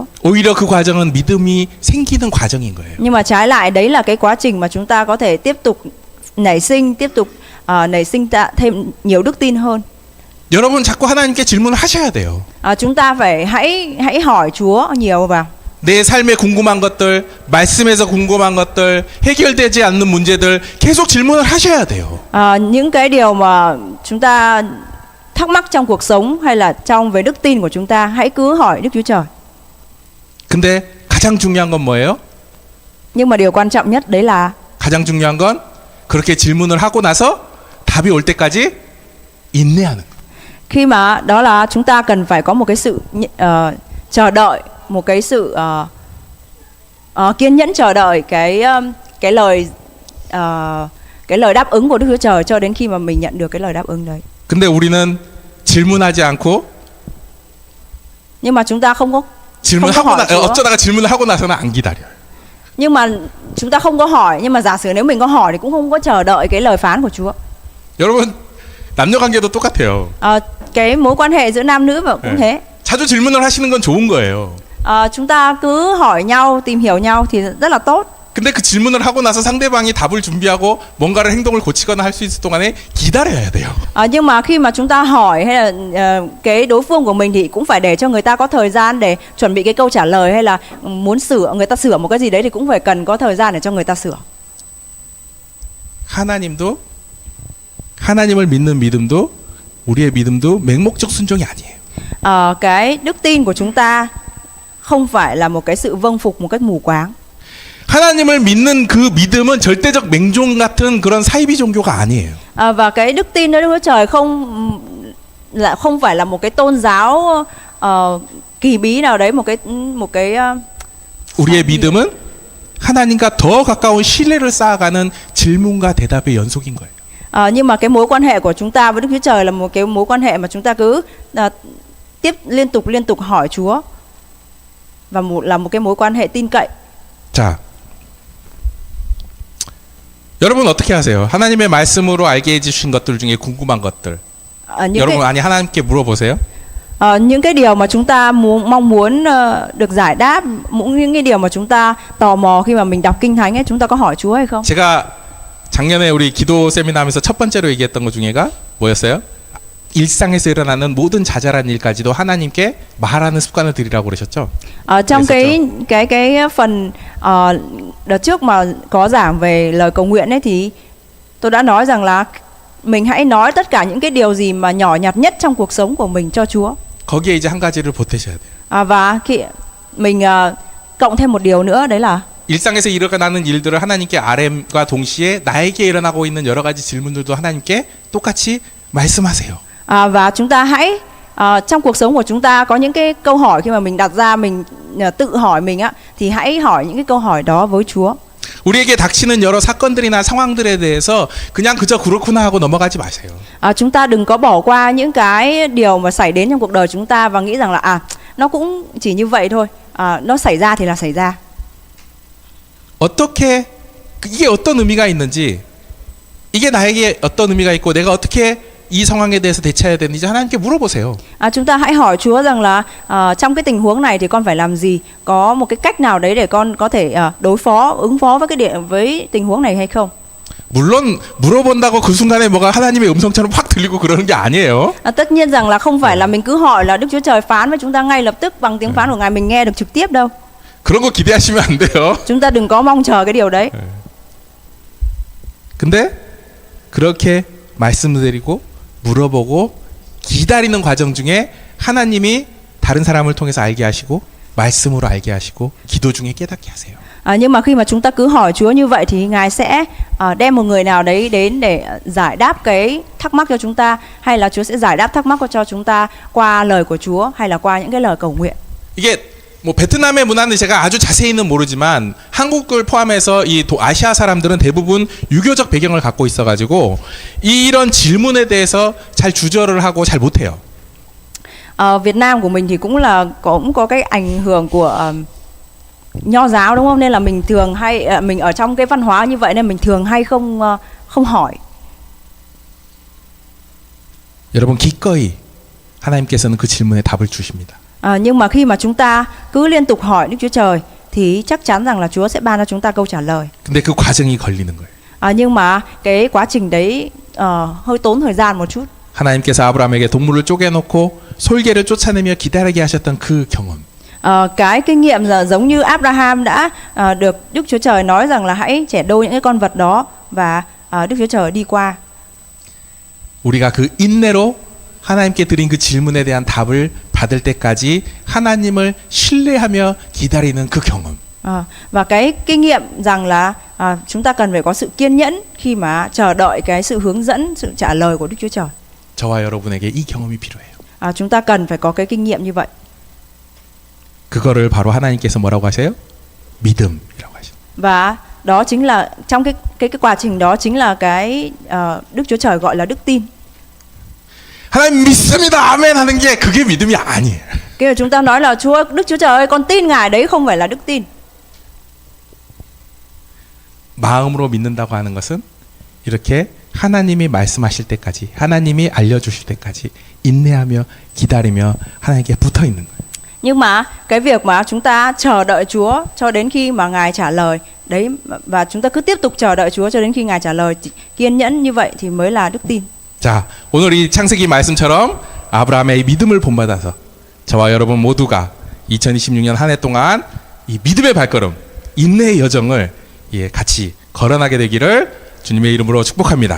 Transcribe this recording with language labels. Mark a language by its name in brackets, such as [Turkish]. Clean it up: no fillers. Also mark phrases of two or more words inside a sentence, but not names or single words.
[Korean] 오히려 그 과정은 믿음이 생기는 과정인 거예요. [Vietnamese] Nhưng mà trái lại đấy là cái quá trình mà chúng ta có thể tiếp tục nảy sinh thêm nhiều đức tin hơn. [Korean] 여러분 자꾸 하나님께 질문을 하셔야 돼요. [Vietnamese] Chúng ta phải hãy hỏi Chúa nhiều vào. [Korean] 내 삶에 궁금한 것들, 말씀에서 궁금한 것들, 해결되지 않는 문제들 계속 질문을 하셔야 돼요. [Vietnamese] Những cái điều mà chúng ta thắc mắc trong cuộc sống hay là trong về đức tin của chúng ta, hãy cứ hỏi Đức Chúa Trời. [Korean] 근데 가장 중요한 건 뭐예요? [Vietnamese] Nhưng mà điều quan trọng nhất đấy là [Korean] 가장 중요한 건 그렇게 질문을 하고 나서 답이 올 때까지 인내하는 거. [Vietnamese] khi mà đó là chúng ta cần phải có một cái sự chờ đợi, một cái sự kiên nhẫn chờ đợi cái lời đáp ứng của Đức Chúa Trời cho đến khi mà mình nhận được cái lời đáp ứng đấy. [Korean] 근데 우리는 질문하지 않고 [Vietnamese] Nhưng mà chúng ta không có hỏi Chúa. [Korean] 어쩌다가 질문을 하고 나서는 안 기다려요. [Vietnamese] Nhưng mà chúng ta không có hỏi, nhưng mà giả sử nếu mình có hỏi thì cũng không có chờ đợi cái lời phán của Chúa. [Korean] 여러분 남녀 관계도 똑같아요. [Vietnamese] Cái mối quan hệ giữa nam nữ cũng thế. [Korean] 자주 질문을 하시는 건 좋은 거예요. [Vietnamese] Chúng ta cứ hỏi nhau, tìm hiểu nhau thì rất là tốt. [Korean] 근데 그 질문을 하고 나서 상대방이 답을 준비하고 뭔가를 행동을 고치거나 할 수 있을 동안에 기다려야 돼요. [Vietnamese] Nhưng mà khi mà chúng ta hỏi hay là cái đối phương của mình thì cũng phải để cho người ta có thời gian để chuẩn bị cái câu trả lời, hay là muốn người ta sửa một cái gì đấy thì cũng phải cần có thời gian để cho người ta sửa. [Korean] 하나님도 하나님을 믿는 믿음도 우리의 믿음도 맹목적 순종이 아니에요. [Vietnamese] Cái đức tin của chúng ta không phải là một cái sự vâng phục một cách mù quáng. [Korean] 하나님을 믿는 그 믿음은 절대적 맹종 같은 그런 사이비 종교가 아니에요. [Vietnamese] Và cái đức tin nơi Đức Chúa Trời không phải là một cái tôn giáo kỳ bí nào đấy, một cái [Korean] 우리의 믿음은 하나님과 더 가까운 신뢰를 쌓아가는 질문과 대답의 연속인 거예요. [Vietnamese] Nhưng mà cái mối quan hệ của chúng ta với Đức Chúa Trời là một cái mối quan hệ mà chúng ta cứ liên tục hỏi Chúa, và là một cái mối quan hệ tin cậy. [Korean] 자, 여러분 어떻게 하세요? 하나님의 말씀으로 알게 해주신 것들 중에 궁금한 것들. 여러분 아니 하나님께 물어보세요. [Vietnamese] Những cái điều mà chúng ta mong muốn được giải đáp, những cái điều mà chúng ta tò mò khi mà mình đọc Kinh Thánh ấy, chúng ta có hỏi Chúa hay không? [Korean] 제가 작년에 우리 기도 세미나하면서 첫 번째로 얘기했던 것 중에가 뭐였어요? 일상에서 일어나는 모든 자잘한 일까지도 하나님께 말하는 습관을 들이라고 그러셨죠? [Vietnamese] Trong cái phần đợt trước mà có giảng về lời cầu nguyện ấy thì tôi đã nói rằng là mình hãy nói tất cả những cái điều gì mà nhỏ nhặt nhất trong cuộc sống của mình cho Chúa. [Korean] 거기에 이제 한 가지를 보태셔야 돼요. [Vietnamese] Và khi mình cộng thêm một điều nữa, đấy là [Korean] 일상에서 일어나는 일들을 하나님께 RM과 동시에 나에게 일어나고 있는 여러 가지 질문들도 하나님께 똑같이 말씀하세요. [Vietnamese] Và chúng ta hãy trong cuộc sống của chúng ta có những cái câu hỏi khi mà mình đặt ra, mình tự hỏi mình á, thì hãy hỏi những cái câu hỏi đó với Chúa. [Korean] 우리에게 닥치는 여러 사건들이나 상황들에 대해서 그냥 그저 그렇구나 하고 넘어가지 마세요. [Vietnamese] Chúng ta đừng có bỏ qua những cái điều mà xảy đến trong cuộc đời chúng ta và nghĩ rằng là nó cũng chỉ như vậy thôi, nó xảy ra thì là xảy ra. [Korean] 어떻게 이게 어떤 의미가 있는지, 이게 나에게 어떤 의미가 있고 내가 어떻게 이 상황에 대해서 대처해야 되는지 하나님께 물어보세요. [Vietnamese] Chúng ta hãy hỏi Chúa rằng là trong cái tình huống này thì con phải làm gì, có một cái cách nào đấy để con có thể ứng phó với tình huống này hay không? [Korean] 물론 물어본다고 그 순간에 뭐가 하나님의 음성처럼 확 들리고 그러는 게 아니에요. [Vietnamese] Tất nhiên rằng là không phải là mình cứ hỏi là Đức Chúa Trời phán với chúng ta ngay lập tức bằng tiếng phán của Ngài mình nghe được trực tiếp đâu. [Korean] 그런 거 기대하시면 안 돼요. [Vietnamese] Chúng ta đừng có mong chờ cái điều đấy. [Korean] 근데 그렇게 말씀드리고 물어보고 기다리는 과정 중에 하나님이 다른 사람을 통해서 알게 하시고 말씀으로 알게 하시고 기도 중에 깨닫게 하세요. [Vietnamese] Nhưng mà khi mà chúng ta cứ hỏi Chúa như vậy thì Ngài sẽ đem một người nào đấy đến để giải đáp cái thắc mắc cho chúng ta, hay là Chúa sẽ giải đáp thắc mắc cho chúng ta qua lời của Chúa hay là qua những cái lời cầu nguyện. [Korean] 이게 뭐 베트남의 문화는 제가 아주 자세히는 모르지만 한국을 포함해서 이 아시아 사람들은 대부분 유교적 배경을 갖고 있어가지고 이런 질문에 대해서 잘 주저를 하고 잘 못해요. [Vietnamese] Việt Nam của mình thì cũng có cái ảnh hưởng của Nho giáo, đúng không? Nên là mình thường mình ở trong cái văn hóa như vậy nên mình thường hay không hỏi. [Korean] 여러분 기꺼이 하나님께서는 그 질문에 답을 주십니다. [Vietnamese] Nhưng mà khi mà chúng ta cứ liên tục hỏi Đức Chúa Trời thì chắc chắn rằng là Chúa sẽ ban cho chúng ta câu trả lời. [Korean] 근데 그 과정이 걸리는 거예요. [Vietnamese] Nhưng mà cái quá trình đấy hơi tốn thời gian một chút. [Korean] 하나님께서 아브라함에게 동물을 쪼개놓고 솔개를 쫓아내며 기다리게 하셨던 그 경험. [Vietnamese] Cái kinh nghiệm là giống như Abraham đã được Đức Chúa Trời nói rằng là hãy chẻ đôi những cái con vật đó và Đức Chúa Trời đi qua. [Korean] 우리가 그 인내로 하나님께 드린 그 질문에 대한 답을 받을 때까지 하나님을 신뢰하며 기다리는 그 경험. [Vietnamese] Và cái kinh nghiệm rằng là chúng ta cần phải có sự kiên nhẫn khi mà chờ đợi cái sự hướng dẫn, sự trả lời của Đức Chúa Trời. [Korean] 저와 여러분에게 이 경험이 필요해요. [Vietnamese] Chúng ta cần phải có cái kinh nghiệm như vậy. [Korean] 그거를 바로 하나님께서 뭐라고 하세요? 믿음이라고 하시죠. [Vietnamese] Và đó chính là trong cái quá trình đó chính là cái Đức Chúa Trời gọi là đức tin. [Korean] 하나님 믿습니다. 아멘 하는 게 그게 믿음이 아니에요. [Vietnamese] Khi mà chúng ta nói là Đức Chúa Trời ơi, con tin Ngài, đấy không phải là đức tin. [Korean] 마음으로 믿는다고 하는 것은 이렇게 하나님이 말씀하실 때까지, 하나님이 알려주실 때까지 인내하며 기다리며 하나님께 붙어 있는 거예요. [Vietnamese] Nhưng mà cái việc mà chúng ta chờ đợi Chúa cho đến khi mà Ngài trả lời đấy, và chúng ta cứ tiếp tục chờ đợi Chúa cho đến khi Ngài trả lời, kiên nhẫn như vậy thì mới là đức tin. [Korean] 자, 오늘 이 창세기 말씀처럼 아브라함의 이 믿음을 본받아서 저와 여러분 모두가 2026년 한 해 동안 이 믿음의 발걸음, 인내의 여정을 같이 걸어나게 되기를 주님의 이름으로 축복합니다.